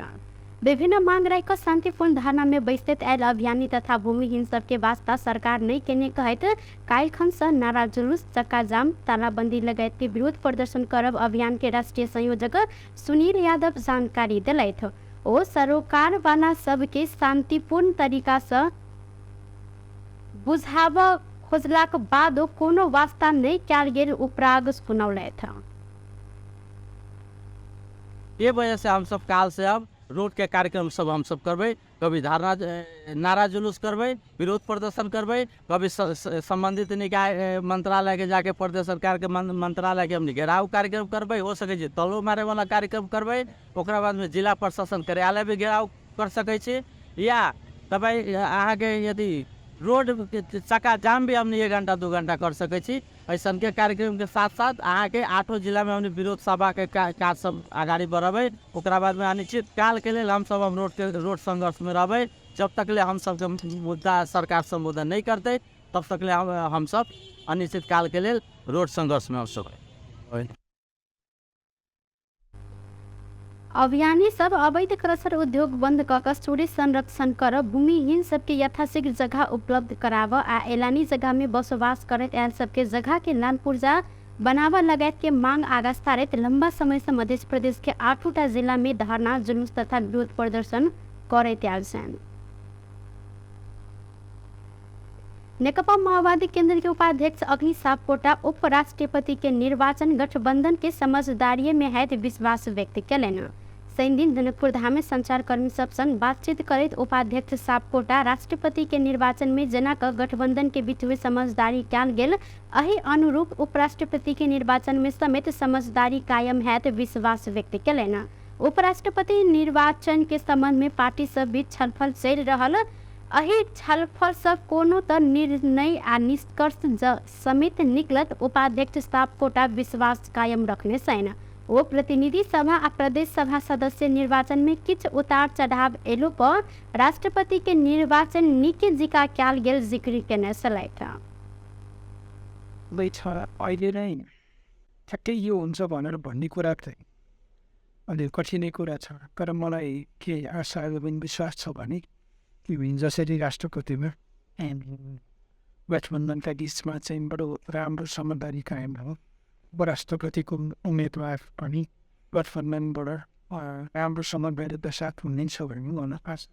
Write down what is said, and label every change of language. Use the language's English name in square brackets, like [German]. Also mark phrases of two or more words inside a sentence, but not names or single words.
[Maithili] विभिन्न मांग राखि शांतिपूर्ण धारणा में बैसत आयल अभियानी तथा भूमिहीन सबके वास्ता सरकार नहीं केने कहत काल्हिखन से नारा जुलूस चक्का जाम तालाबंदी लगायत के विरोध प्रदर्शन करब अभियान के राष्ट्रीय संयोजक सुनील यादव जानकारी दिलैथ। ओ सरोकार वाला सबके शांतिपूर्ण तरीका से बुझाव खोजलाक बाद कोनो वास्ता नहीं कयल गेल उपराग सुनौलैथ। ये वजह से हम सब काल से अब रोड के कार्यक्रम सब हम सब करबे, कभी धारणा नारा जुलूस करबे, विरोध प्रदर्शन करबे, कभी संबंधित निकाय मंत्रालय के जाके प्रदेश सरकार के मंत्रालय के हम घेराव कार्यक्रम करबे, हो सके छै तलो मारे वाला कार्यक्रम करबे, ओकरा बाद में जिला प्रशासन कार्यालय भी घेराव कर सके छै, या तब अहाँ के यदि रोड चक्का जाम भी हमने 1 घंटा 2 घंटा कर सके छी। ऐसा के कार्यक्रम के साथ साथ अहाँ के 8 जिला में हमने विरोध सभा के काज सब आगाड़ी बढ़ाबे। ओकरा बाद में अनिश्चित काल के लिए हम सब रोड संघर्ष में रहबे। जब तक ले हम सब मुद्दा सरकार संबोधन नहीं करते तब तक ले हम सब अनिश्चित काल के लिए रोड संघर्ष में हो। अभियानी सब अवैध क्रसर उद्योग बंद कऽ चूड़ी संरक्षण कर भूमिहीन सबके यथाशीघ्र जगह उपलब्ध कराव आ एलानी जगह में बसोबास करत आयल सबके जगह के लाल पुर्जा बनावा लगायत के मांग आगा सारत लंबा समय से मध्य प्रदेश के 8टा जिला में धरना जुलूस तथा विरोध प्रदर्शन करैत आयल छन्। नेकपा माओवादी केंद्र के उपाध्यक्ष अग्नि सापकोटा उपराष्ट्रपति के निर्वाचन गठबंधन के समझदारी में है विश्वास व्यक्त कयलनि। शनि दिन जनकपुर धाम में संचारकर्मी सब संग बातचीत करैत उपाध्यक्ष सापकोटा राष्ट्रपति के निर्वाचन में जेना गठबंधन के बीच में समझदारी कयल गेल अही अनुरूप उपराष्ट्रपति के निर्वाचन में समेत समझदारी कायम हैत विश्वास व्यक्त कयलनि। उपराष्ट्रपति निर्वाचन के संबंध में पार्टी सब बीच छलफल चलि रहल अही छलफल सब कोनो त निर्णय आ निष्कर्ष समेत निकलत उपाध्यक्ष सापकोटा विश्वास कायम रखने छन्। वो प्रतिनिधि सभा आ प्रदेश सभा सदस्य निर्वाचन में किछ उतार चढ़ाव एलो पर राष्ट्रपति के निर्वाचन निके जिका कयल गेल जिक्र केने छलैथ। [Nepali] अहिले नै ठ्याक्कै यो हुन्छ भनेर भन्ने कुरा चाहिँ अलि कठिनै कुरा छ, तर मलाई के आशा एवं विश्वास छ भने जसरी राष्ट्रपतिमा गठबन्धनका बिचमा चाहिँ बडो राम्रो समझदारी कायम हो, उपराष्ट्रपतिको उम्मेदवार पनि गठबन्धनबाट राम्रो समझदारीका साथ हुनेछ भन्ने मलाई आशा।